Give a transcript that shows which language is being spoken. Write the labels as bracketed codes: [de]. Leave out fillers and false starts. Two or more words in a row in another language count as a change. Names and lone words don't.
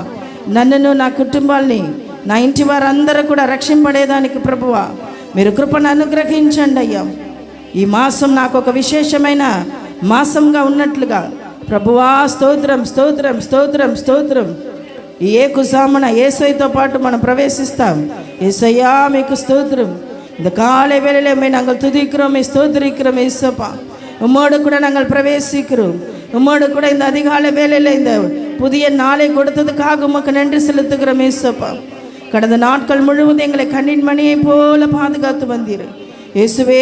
[te] నన్నును నా కుటుంబాన్ని, నా ఇంటి వారందరూ కూడా రక్షింపడేదానికి ప్రభువా మీరు కృపను అనుగ్రహించండి అయ్యా. ఈ మాసం నాకు ఒక విశేషమైన మాసంగా ఉన్నట్లుగా ప్రభువా స్తోత్రం స్తోత్రం స్తోత్రం స్తోత్రం. ఈ ఏకుజామున యేసయ్యతో పాటు మనం ప్రవేశిస్తాం. యేసయ్యా మీకు స్తోత్రం. [ta] இந்த காலை வேளையிலே நாங்கள் துதிக்கிறோம், ஸ்தோத்திரிக்கிறோம் இயேசப்பா. உம்மோடு கூட நாங்கள் பிரவேசிக்கிறோம். உம்மோடு கூட இந்த அதிகாலை வேளையில் இந்த புதிய நாளை கொடுத்ததுக்காக உமக்கு நன்றி செலுத்துகிறோம் இயேசப்பா. கடந்த நாட்கள் முழுவதும் எங்களை கண்ணின் மணியை போல பாதுகாத்து வந்தீர் இயேசுவே.